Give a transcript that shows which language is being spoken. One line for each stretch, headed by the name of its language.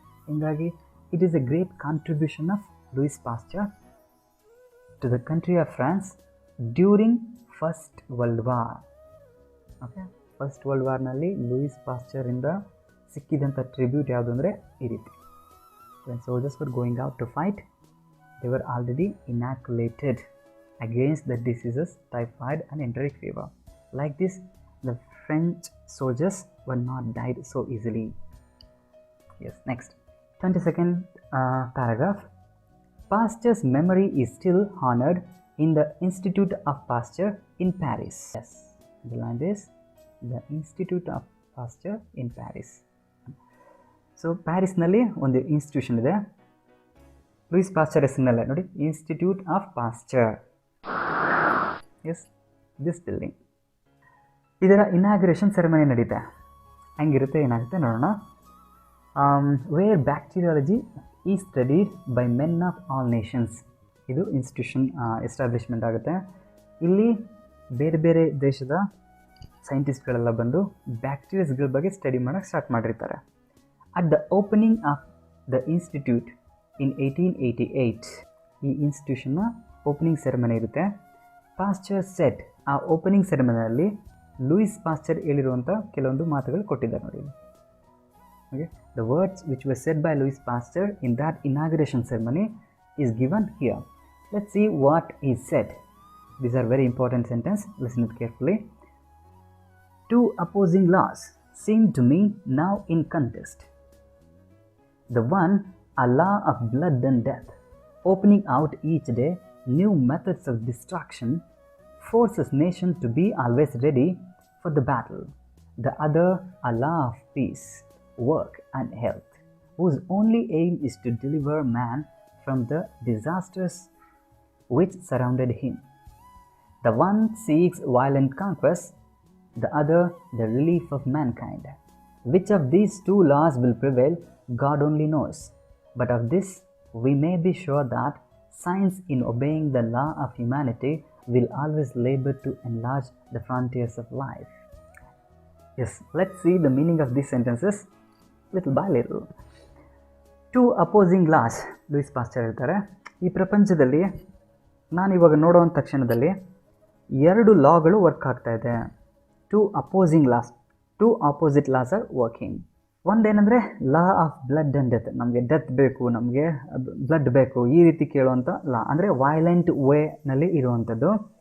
Kannada: ಹೀಗಾಗಿ
English: It is a great contribution of Louis Pasteur to the country of France during first world war. Okay,
Kannada: first world ವಾರ್ನಲ್ಲಿ Louis ಪಾಶ್ಚರಿಂದ ಸಿಕ್ಕಿದಂಥ tribute ಯಾವುದು ಅಂದರೆ ಈ ರೀತಿ,
English: When soldiers were going out to fight, they were already inoculated against the diseases typhoid and enteric fever. Like this, the French soldiers were not died so easily. Yes, next, 22nd paragraph. Pasteur's memory is still honored in the Institute of Pasteur in Paris. Yes, the line is the Institute of Pasteur in Paris.
Kannada: So Paris nalli ಒಂದು institution ಇದೆ, Louis Pasteur ಹೆಸರಿನಲ್ಲೇ ನೋಡಿ, institute of Pasteur.
English: Yes, this building.
Kannada: ಇದರ inauguration ceremony ನಡೀತೆ. ಹೆಂಗಿರುತ್ತೆ ಏನಾಗುತ್ತೆ ನೋಡೋಣ.
English: Where bacteriology is studied by men of all nations.
Kannada: ಇದು institution establishment ಆಗುತ್ತೆ. ಇಲ್ಲಿ ಬೇರೆ ಬೇರೆ ದೇಶದ ಸೈಂಟಿಸ್ಟ್ಗಳೆಲ್ಲ ಬಂದು ಬ್ಯಾಕ್ಟೀರಿಯಾಸ್ಗಳ ಬಗ್ಗೆ ಸ್ಟಡಿ ಮಾಡೋಕ್ಕೆ ಸ್ಟಾರ್ಟ್ ಮಾಡಿರ್ತಾರೆ.
English: at the opening of the institute in 1888,
Kannada: ಈ ಇನ್ಸ್ಟಿಟ್ಯೂಷನ್ನ ಓಪನಿಂಗ್ ಸೆರೆಮನಿ ಇರುತ್ತೆ.
English: Pasteur said,
Kannada: ಆ ಓಪನಿಂಗ್ ಸೆರೆಮನಿಯಲ್ಲಿ ಲೂಯಿಸ್ ಪಾಶ್ಚರ್ ಹೇಳಿರುವಂಥ ಕೆಲವೊಂದು ಮಾತುಗಳು ಕೊಟ್ಟಿದ್ದಾರೆ ನೋಡಿ.
English: Okay, the words which were said by Louis Pasteur in that inauguration ceremony is given here. Let's see what is said. These are very important sentence. Listen it carefully. Two opposing laws seem to me now in contest. The one, a law of blood and death, opening out each day new methods of destruction, forces nation to be always ready for the battle. The other, a law of peace, work and health, whose only aim is to deliver man from the disasters which surrounded him. The one seeks violent conquest, the other the relief of mankind. Which of these two laws will prevail, God only knows. But of this we may be sure that science, in obeying the law of humanity, will always labor to enlarge the frontiers of life. Yes, let's see the meaning of these sentences little by little. Two opposing laws,
Kannada: Louis Pasteur ಹೇಳ್ತಾರೆ, ಈ ಪ್ರಪಂಚದಲ್ಲಿ ನಾನಿವಾಗ ನೋಡುವಂಥ ತಕ್ಷಣದಲ್ಲಿ ಎರಡು ಲಾಗಳು work ಆಗ್ತಾ ಇದೆ.
English: Two opposing laws, two opposite laws are working.
Kannada: ಒಂದೇನೆಂದರೆ
English: law of blood and death,
Kannada: ನಮಗೆ ಡೆತ್ ಬೇಕು, ನಮಗೆ ಬ್ಲಡ್ ಬೇಕು, ಈ ರೀತಿ ಕೇಳುವಂಥ ಲಾ, ಅಂದರೆ ವೈಲೆಂಟ್ ವೇನಲ್ಲಿ ಇರುವಂಥದ್ದು.